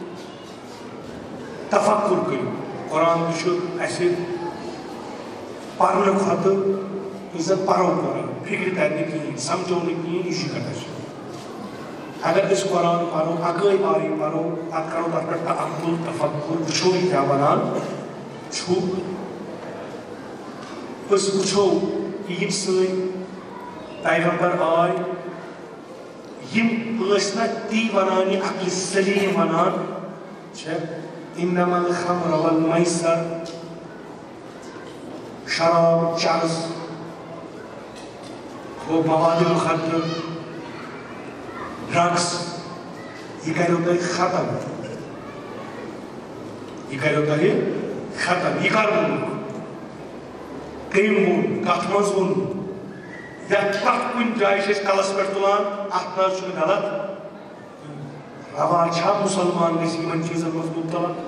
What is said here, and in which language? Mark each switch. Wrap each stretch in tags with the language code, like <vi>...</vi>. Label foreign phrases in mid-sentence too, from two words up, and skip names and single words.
<ks>تفکر کٔرِو قرآن تہِ چھُ اَسہِ پرنہٕ کھۄتہٕ یُس زن پرو قرآن فکر تر نہٕ کِہیٖنۍ سمجھو نہٕ کِہیٖنۍ یہِ چھُ کتھ اگر أسۍ قرآن پرو اکٲے آیہِ پرو پتہٕ کرو تتھ پٮ۪ٹھ تأمل تفکر وٕچھو یہِ کیٛاہ ونان چھُ أسۍ وٕچھو کہِ یِم سٲنۍ پیغمبر آے یِم ٲسۍ نہ تی ونان یہِ عقلِ سلیٖم ونان چھےٚ</ks> <ar>انما الخمر والمیسر</ar> <ks>شراب چرس وہ مواد مخدر ڈرگس یہ کرو تۄہہِ ختم یہ کرو تۄہہِ ختم یہ کر ووٚنُکھ کٔمۍ ووٚن کتھ منٛز ووٚن یتھ پرٛٮ۪تھ کُنہِ جایہِ چھِ أسۍ کلس پٮ۪ٹھ تُلان اتھ نہ حظ چھُنہٕ غلط روا چھا مسلمان گژھِ یِمن چیٖزن منٛز مُبتلا</ks>